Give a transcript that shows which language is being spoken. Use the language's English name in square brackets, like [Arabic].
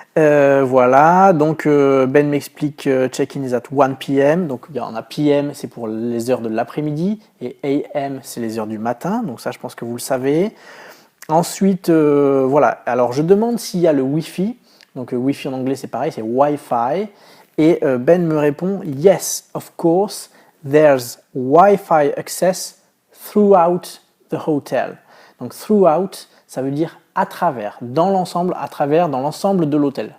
[French] Voilà, donc Ben m'explique [English] check-in is at 1 p.m. [French] Donc on a p.m. c'est pour les heures de l'après-midi et a.m. c'est les heures du matin. Donc ça, je pense que vous le savez. Ensuite, voilà. Alors je demande s'il y a le Wi-Fi. Donc Wi-Fi en anglais c'est pareil, c'est Wi-Fi. Et Ben me répond [English] yes, of course, there's Wi-Fi access throughout the hotel. [French] Donc throughout, ça veut dire à travers, dans l'ensemble de l'hôtel.